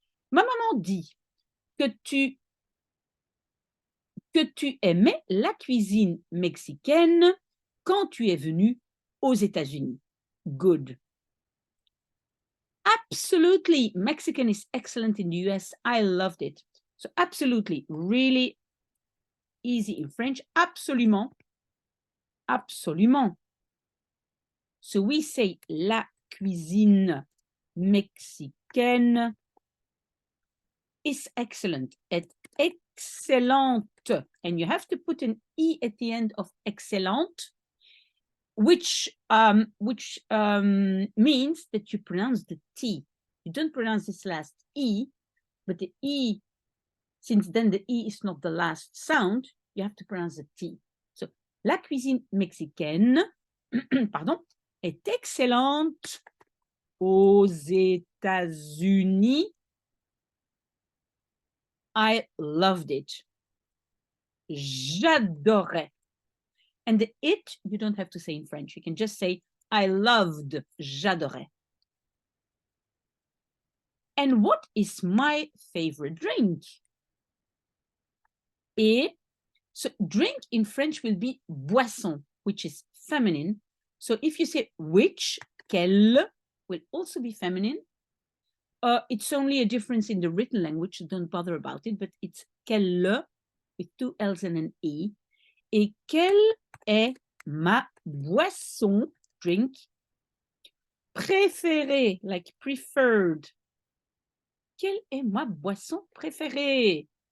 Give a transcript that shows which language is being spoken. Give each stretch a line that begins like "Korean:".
French: Ma maman dit que tu aimais la cuisine mexicaine quand tu es venu aux États-Unis.
English: Good. Absolutely. Mexican is excellent in the US. I loved it. So absolutely, really easy in French.
French: Absolument. Absolument.
English: So we say
French: la cuisine mexicaine
English: is excellent. It's excellente. And you have to put an E at the end of excellent, which means that you pronounce the T. You don't pronounce this last E, but the E, since then the E is not the last sound, you have to pronounce the T.
French: So, la cuisine mexicaine, pardon, est excellente aux États-Unis.
English: I loved it.
French: J'adorais.
English: And the it, you don't have to say in French. You can just say, I loved, j'adorais. And what is my favorite drink? Et, so drink in French will be boisson, which is feminine. So if you say which, quelle, will also be feminine. It's only a difference in the written language, don't bother about it, but it's quelle, with two L's and an E.
French: Et quelle est ma boisson, drink, préférée,
English: like preferred.
French: Quelle est ma boisson préférée?